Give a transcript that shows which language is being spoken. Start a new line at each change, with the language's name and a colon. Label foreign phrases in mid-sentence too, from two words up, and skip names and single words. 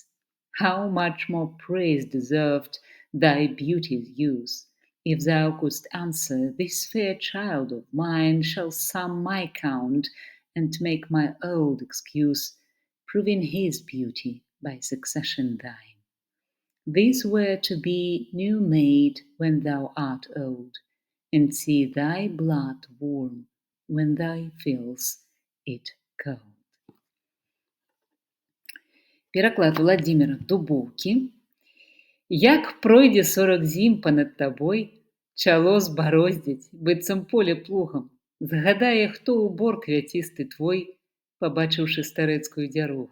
English: How much more praise deserved thy beauty's use, if thou couldst answer, this fair child of mine shall sum my count, and make my old excuse, proving his beauty by succession thine. This were to be new made when thou art old, and see thy blood warm when thou feels it cold.
Belarusian: Пераклад Владзіміра Дубоўкі. Як пройдзе 40 зім панад табой, чало збароздзіць, быццам поле плугам, згадае, хто ў бор квяцісты твой, пабачыўшы старэцкую дзярогу.